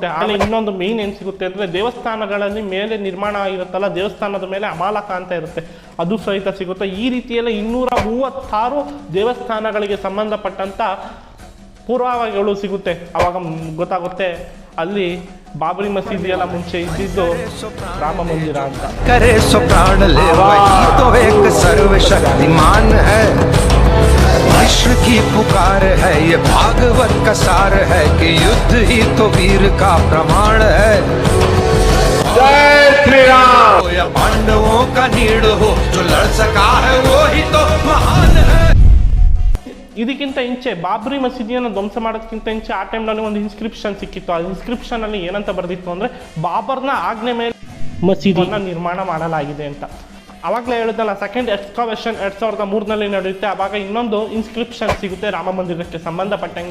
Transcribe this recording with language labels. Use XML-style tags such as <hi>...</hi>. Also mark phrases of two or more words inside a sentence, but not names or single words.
<kn>ಆಮೇಲೆ ಇನ್ನೊಂದು ಮೇನ್ ಏನು ಸಿಗುತ್ತೆ ಅಂದರೆ ದೇವಸ್ಥಾನಗಳಲ್ಲಿ ಮೇಲೆ ನಿರ್ಮಾಣ ಆಗಿರುತ್ತಲ್ಲ, ದೇವಸ್ಥಾನದ ಮೇಲೆ ಅಮಾಲಕ ಅಂತ ಇರುತ್ತೆ, ಅದು ಸಹಿತ ಸಿಗುತ್ತೆ. ಈ ರೀತಿಯೆಲ್ಲ 236 ದೇವಸ್ಥಾನಗಳಿಗೆ ಸಂಬಂಧಪಟ್ಟಂಥ ಪುರಾವೆಗಳು ಸಿಗುತ್ತೆ. ಅವಾಗ ಗೊತ್ತಾಗುತ್ತೆ ಅಲ್ಲಿ ಬಾಬ್ರಿ ಮಸೀದಿ ಎಲ್ಲ ಮುಂಚೆ ಇದ್ದಿದ್ದು ರಾಮ ಮಂದಿರ ಅಂತ.</kn> <hi>विश्व की पुकार है, ये भागवत का सार है कि युद्ध ही तो वीर का प्रमाण है। जय श्री राम। या पांडवों का नीड़ हो, जो लड़ सका है वो ही तो महान है।</hi> <kn>ಇದಕ್ಕಿಂತ ಇಂಚೆ ಬಾಬ್ರಿ ಮಸೀದಿಯನ್ನು ಧ್ವಂಸ ಮಾಡೋದಕ್ಕಿಂತ ಇಂಚೆ ಆ ಟೈಮ್ನಲ್ಲಿ ಒಂದು ಇನ್ಸ್ಕ್ರಿಪ್ಷನ್ ಸಿಕ್ಕಿತ್ತು. ಆ ಇನ್ಸ್ಕ್ರಿಪ್ಷನ್ ಅಲ್ಲಿ ಏನಂತ ಬರೆದಿತ್ತು ಅಂದರೆ ಬಾಬರ್ನ ಆಜ್ಞೆ ಮೇಲೆ ಮಸೀದಿಯನ್ನು ನಿರ್ಮಾಣ ಮಾಡಲಾಗಿದೆ ಅಂತ. ಆವಾಗಲೇ ಹೇಳಿದ್ನಲ್ಲ,</kn> <en>second excavation</en> <kn>2003ನಲ್ಲಿ ನಡೆಯುತ್ತೆ. ಆವಾಗ ಇನ್ನೊಂದು ಇನ್ಸ್ಕ್ರಿಪ್ಷನ್ ಸಿಗುತ್ತೆ ರಾಮ ಮಂದಿರಕ್ಕೆ ಸಂಬಂಧಪಟ್ಟಂಗೆ.</kn>